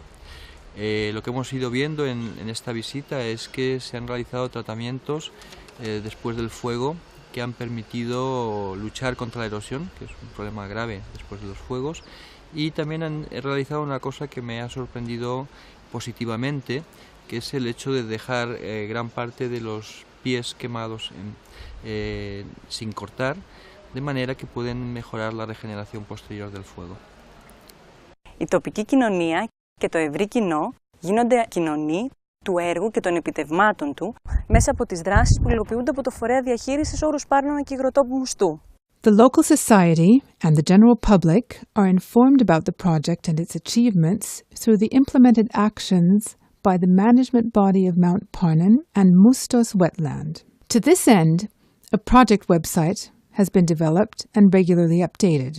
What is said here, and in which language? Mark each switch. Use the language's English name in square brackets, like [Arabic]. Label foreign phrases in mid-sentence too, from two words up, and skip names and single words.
[Spanish] Lo que hemos ido viendo en esta visita es que se han realizado tratamientos después del fuego que han permitido luchar contra la erosión, que es un problema grave después de los fuegos, y también han realizado una cosa que me ha sorprendido positivamente, que es el hecho de dejar gran parte de los pies quemados sin cortar, de manera que pueden mejorar la regeneración posterior del fuego. [Greek] Η τοπική κοινωνία και το ευρύ κοινό γίνονται κοινωνοί του έργου και των επιτευγμάτων του μέσα από τις δράσεις που υλοποιούνται από το Φορέα Διαχείρισης Όρους Πάρνονα και Υγροτόπου Μουστού. [English] The local society and the general public are informed about the project and its achievements through the implemented actions by the management body of Mount Parnon and Mustos wetland. To this end, a project website has been developed and regularly updated.